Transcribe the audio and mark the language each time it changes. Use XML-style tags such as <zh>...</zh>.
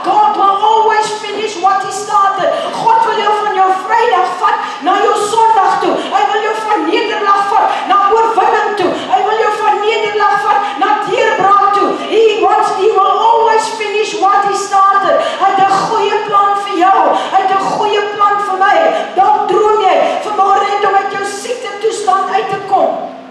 <en>God will always finish what he started.</en> <af>God wil jou van jou Vrydag vat na jou Sondag toe. Hy wil jou van nederlag vat na oorwinning toe. Hy wil jou van nederlag vat na deurbraak toe.</af> <en>He will always finish what he started.</en> <af>Hy het 'n goeie plan vir jou. Hy het 'n goeie plan vir my. Dalk droom jy vanmôre net om uit jou siekte toestand uit te kom.</af>